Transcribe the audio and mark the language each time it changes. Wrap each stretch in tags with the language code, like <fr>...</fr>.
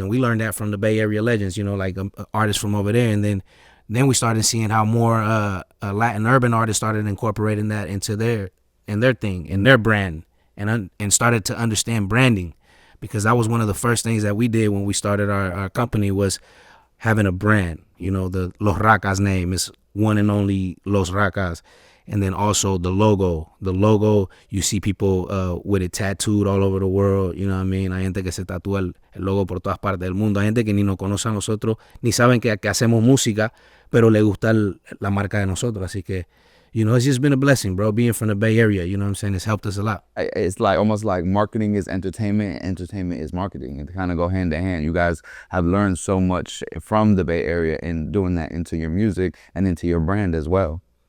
<en>And we learned that from the Bay Area legends, you know, like artists from over there. And then we started seeing how more Latin urban artists started incorporating that into their thing, in their brand, and started to understand branding. Because that was one of the first things that we did when we started our company, was having a brand. You know, the Los Rakas name is one and only Los Rakas. And then also the logo. The logo, you see people with it tattooed all over the world. You know what I mean?</en> <es>Hay gente que se tatúa el logo por todas partes del mundo. Hay gente que ni nos conoce a nosotros, ni saben que hacemos música, pero le gusta la marca de nosotros.</es> <en>Así que, you know, it's just been a blessing, bro, being from the Bay Area. You know what I'm saying? It's helped us a lot. It's like almost like marketing is entertainment, and entertainment is marketing. It kind of go hand in hand. You guys have learned so much from the Bay Area and doing that into your music and into your brand as well.</en>